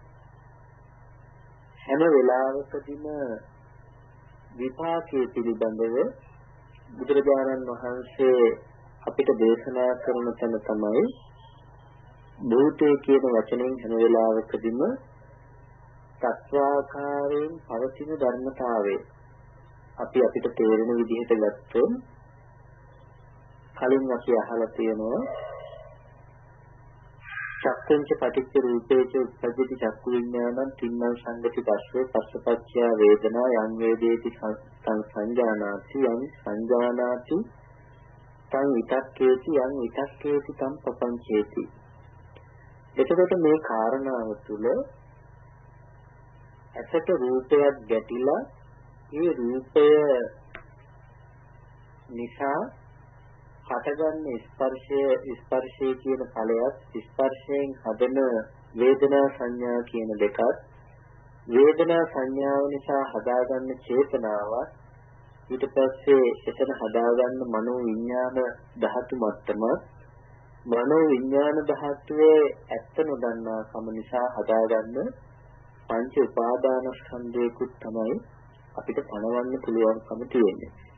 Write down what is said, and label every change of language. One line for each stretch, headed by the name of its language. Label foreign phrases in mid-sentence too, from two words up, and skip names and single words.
Sinhala: හැම වෙලාවකදීම විපාකයේ පිළිබඳව බුදුරජාණන් වහන්සේ අපිට දේශනා කරන තැන තමයි භූතේ කියන වචනයෙන් හැම වෙලාවකදීම තත්වාකාරයෙන් පවතින ධර්මතාවය අපි අපිට තේරෙන විදිහට ගත්තොත්
Pali: කලින් අපි අහලා තියෙනවා චක්කංච පටිච්ච රූපේච උප්පජ්ජති චක්කු විඥානං තින්නම් සංගති පස්සේ පස්සපච්චය වේදනා යං වේදේති සංජානාති යං සංජානාති තං විතක්කේති යං විතක්කේති තං පපංචේති.
Sinhala: එතකොට මේ කාරණාව තුළ ඇසට රූපයක් ගැටිලා ඒ රූපය නිසා හටගන්න ස්පර්ශය කියන ඵලයක් ස්පර්ශයෙන් හදන වේදනා සංඥා කියන දෙකත් වේදනා සංඥාව නිසා හදාගන්න චේතනාවක් ඊට පස්සේ එතන හදාගන්න මනෝ විඥාන ධාතු මට්ටම මනෝ විඥාන ධාතුවේ ඇත්ත නොදන්නා කම නිසා හදාගන්න පංච උපාදානස්කන්ධයකුත් තමයි අපිට පණවන්න පුළුවන්කම තියෙන්නේ.